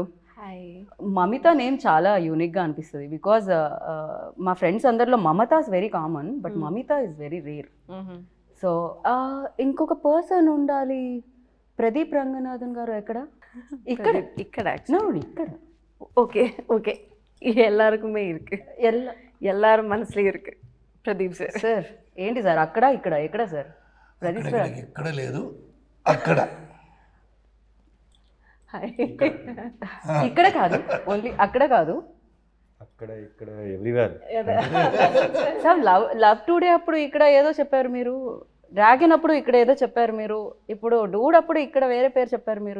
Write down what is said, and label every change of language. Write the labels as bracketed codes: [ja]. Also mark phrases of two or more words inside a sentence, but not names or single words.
[te] మమిత నేమ్ చాలా యూనిక్గా అనిపిస్తుంది బికాజ్ మా ఫ్రెండ్స్ అందరిలో మమత [en] is very common, [te] బట్ మమిత [en] is very rare. [te] సో ఇంకొక పర్సన్ ఉండాలి. ప్రదీప్ రంగనాథన్ గారు ఎక్కడ? ఇక్కడ ఇక్కడ [ta] ஓகே ஓகே எல்லாருக்குமே இருக்கு, எல்லாரும் மனசுல இருக்கு. [te] ప్రదీప్ సార్ ఏంటి సార్ అక్కడ ఇక్కడ ఎక్కడ సార్? ప్రదీప్ సార్ ఇక్కడ లేదు, అక్కడ ఇక్కడ కాదు, ఓన్లీ అక్కడ కాదు, అక్కడ ఇక్కడ ఎవ్రీవేర్. సార్ లవ్ టుడే అప్పుడు ఇక్కడ ఏదో చెప్పారు మీరు, డ్రాగన్ అప్పుడు ఇక్కడ ఏదో చెప్పారు మీరు, ఇప్పుడు డూడ్ అప్పుడు ఇక్కడ వేరే పేరు చెప్పారు మీరు.